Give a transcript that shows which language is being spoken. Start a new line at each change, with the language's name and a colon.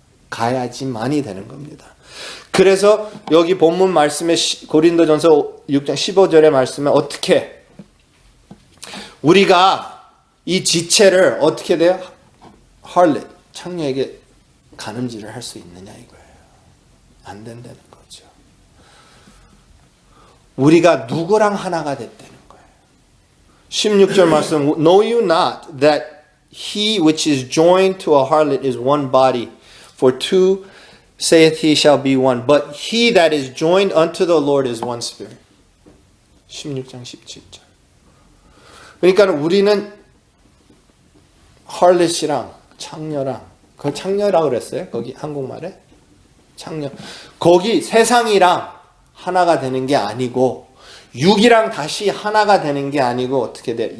Korean: 가야지만이 되는 겁니다. 그래서 여기 본문 말씀에 고린도전서 6장 15절의 말씀에 어떻게 우리가 이 지체를 어떻게 돼요? harlot, 창녀에게 간음질을 할 수 있느냐 이거예요. 안 된다는 거죠. 우리가 누구랑 하나가 됐다는 거예요. 16절 말씀,
English: Know you not that he which is joined to a harlot is one body, for two saith he shall be one, but he that is joined unto the Lord is one spirit.
Korean: 16장 17절. 그러니까 우리는 harlot이랑 창녀랑, 그 창녀라고 그랬어요? 거기 한국말에? 창녀. 거기 세상이랑 하나가 되는 게 아니고 육이랑 다시 하나가 되는 게 아니고 어떻게 돼?